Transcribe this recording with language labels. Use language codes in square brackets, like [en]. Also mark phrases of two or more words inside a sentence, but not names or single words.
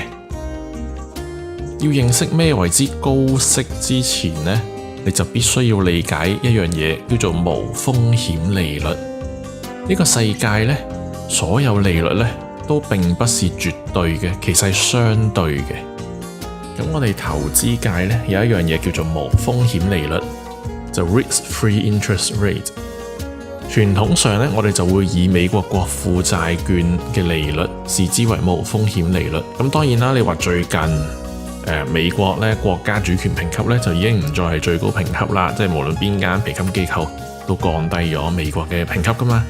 [yue] 要認識咩為之高息之前呢，你就必須要理解一樣嘢，叫做無風險利率。呢個世界呢，所有利率呢都並不是絕對嘅，其實係相對嘅。咁我哋投資界呢，有一樣嘢叫做無風險利率，就 [en] risk-free interest rate。 [yue] 傳統上呢，我哋就會以美國國庫債券嘅利率視之為無風險利率。咁當然啦，你話最近美國呢國家主權評級呢，就已經唔再係最高評級啦，即係無論邊間評級機構都降低咗美國嘅評級噶嘛。